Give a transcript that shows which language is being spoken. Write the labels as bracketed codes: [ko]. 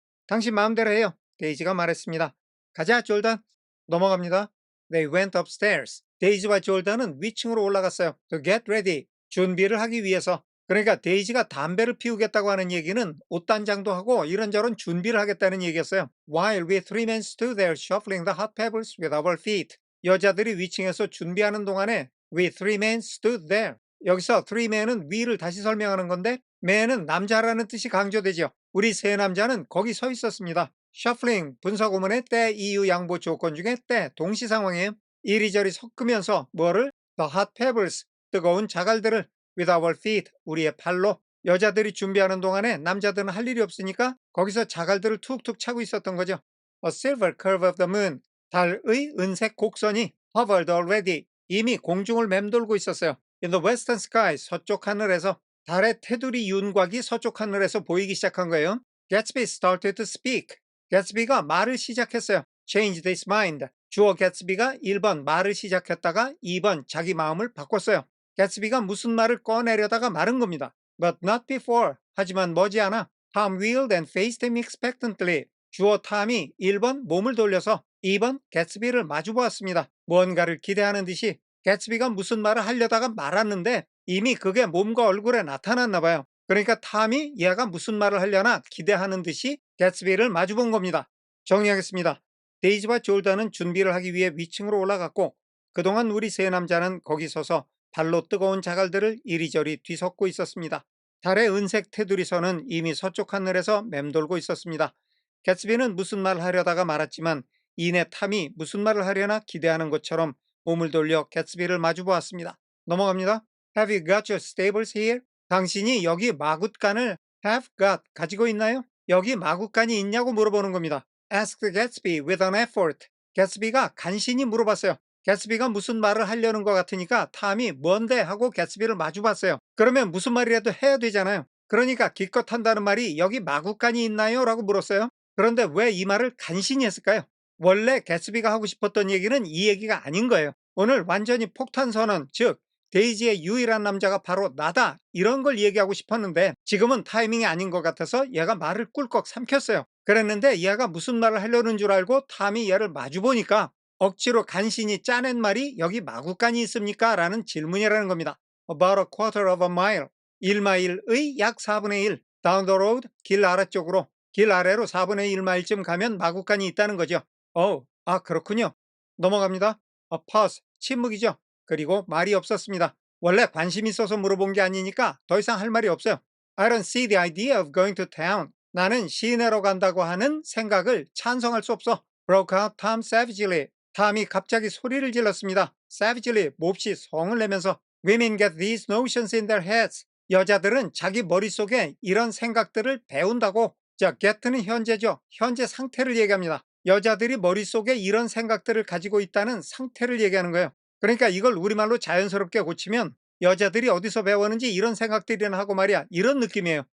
[ko] 당신 마음대로 해요. 데이지가 말했습니다. 가자 졸단. 넘어갑니다. [en] They went upstairs. [ko] 데이지와 졸단은 위층으로 올라갔어요. [en] To get ready. [ko] 준비를 하기 위해서. 그러니까 데이지가 담배를 피우겠다고 하는 얘기는 옷단장도 하고 이런저런 준비를 하겠다는 얘기였어요. [en] While we three men stood there shuffling the hot pebbles with our feet. [ko] 여자들이 위층에서 준비하는 동안에 [en] we three men stood there. [ko] 여기서 three men은 we를 다시 설명하는 건데 men은 남자라는 뜻이 강조되죠. 우리 세 남자는 거기 서 있었습니다. shuffling 분사구문의 때 이유 양보 조건 중에 때 동시 상황이에요. 이리저리 섞으면서 뭐를? [en] the hot pebbles [ko] 뜨거운 자갈들을 [en] with our feet [ko] 우리의 팔로. 여자들이 준비하는 동안에 남자들은 할 일이 없으니까 거기서 자갈들을 툭툭 차고 있었던 거죠. [en] A silver curve of the moon [ko] 달의 은색 곡선이 [en] hovered already [ko] 이미 공중을 맴돌고 있었어요. [en] In the western sky [ko] 서쪽 하늘에서 달의 테두리 윤곽이 서쪽 하늘에서 보이기 시작한 거예요. [en] Gatsby started to speak. [ko] Gatsby가 말을 시작했어요. [en] Changed his mind. [ko] 주어 Gatsby가 1번 말을 시작했다가 2번 자기 마음을 바꿨어요. Gatsby가 무슨 말을 꺼내려다가 마른 겁니다. [en] But not before. [ko] 하지만 머지않아 [en] Tom wheeled and faced him expectantly. [ko] 주어 탐이 1번 몸을 돌려서 2번 Gatsby를 마주보았습니다. 무언가를 기대하는 듯이 Gatsby가 무슨 말을 하려다가 말았는데 이미 그게 몸과 얼굴에 나타났나 봐요. 그러니까 탐이 얘가 무슨 말을 하려나 기대하는 듯이 Gatsby를 마주본 겁니다. 정리하겠습니다. 데이지와 졸단은 준비를 하기 위해 위층으로 올라갔고 그동안 우리 세 남자는 거기 서서 발로 뜨거운 자갈들을 이리저리 뒤섞고 있었습니다. 달의 은색 테두리선은 이미 서쪽 하늘에서 맴돌고 있었습니다. 개츠비는 무슨 말을 하려다가 말았지만 이내 탐이 무슨 말을 하려나 기대하는 것처럼 몸을 돌려 개츠비를 마주보았습니다. 넘어갑니다. [en] Have you got your stables here? [ko] 당신이 여기 마굿간을 [en] have got [ko] 가지고 있나요? 여기 마굿간이 있냐고 물어보는 겁니다. [en] Asked Gatsby with an effort. [ko] 개츠비가 간신히 물어봤어요. 개츠비가 무슨 말을 하려는 것 같으니까 탐이 뭔데 하고 개츠비를 마주봤어요. 그러면 무슨 말이라도 해야 되잖아요. 그러니까 기껏 한다는 말이 여기 마구간이 있나요? 라고 물었어요. 그런데 왜 이 말을 간신히 했을까요? 원래 개츠비가 하고 싶었던 얘기는 이 얘기가 아닌 거예요. 오늘 완전히 폭탄 선언, 즉 데이지의 유일한 남자가 바로 나다 이런 걸 얘기하고 싶었는데 지금은 타이밍이 아닌 것 같아서 얘가 말을 꿀꺽 삼켰어요. 그랬는데 얘가 무슨 말을 하려는 줄 알고 탐이 얘를 마주보니까 억지로 간신히 짜낸 말이 여기 마구간이 있습니까? 라는 질문이라는 겁니다. [en] About a quarter of a mile. [ko] 1마일의 약 4분의 1. [en] Down the road. [ko] 길 아래쪽으로. 길 아래로 4분의 1마일쯤 가면 마구간이 있다는 거죠. 그렇군요. 넘어갑니다. [en] A pause. [ko] 침묵이죠. 그리고 말이 없었습니다. 원래 관심 있어서 물어본 게 아니니까 더 이상 할 말이 없어요. [en] I don't see the idea of going to town. [ko] 나는 시내로 간다고 하는 생각을 찬성할 수 없어. [en] Broke out Tom savagely. [ko] 탐이 갑자기 소리를 질렀습니다. [en] Savagely, [ko] 몹시 성을 내면서 [en] Women get these notions in their heads. [ko] 여자들은 자기 머릿속에 이런 생각들을 배운다고. 자, get는 현재죠. 현재 상태를 얘기합니다. 여자들이 머릿속에 이런 생각들을 가지고 있다는 상태를 얘기하는 거예요. 그러니까 이걸 우리말로 자연스럽게 고치면 여자들이 어디서 배웠는지 이런 생각들이나 하고 말이야. 이런 느낌이에요.